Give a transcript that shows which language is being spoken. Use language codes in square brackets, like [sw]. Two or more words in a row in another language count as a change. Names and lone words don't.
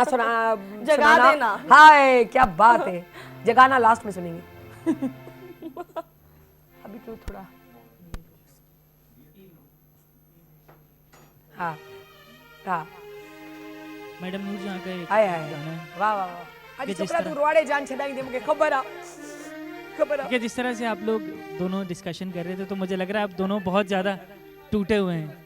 [ur] جگا دینا. ہائے کیا بات ہے، جگانا لاسٹ میں سنیں گے. ابھی تو تھوڑا ہاں ہاں میڈم نورجہاں کا ایک हाय हाय گانا ہے [sd] वाह वाह वाह। अॼु छोकिरा तू रुवाड़े जान छॾाई दे, मूंखे ख़बर आहे। [ur] کہ جس طرح سے آپ لوگ دونوں ڈسکشن کر رہے تھے، تو مجھے لگ رہا ہے آپ دونوں بہت زیادہ ٹوٹے ہوئے ہیں.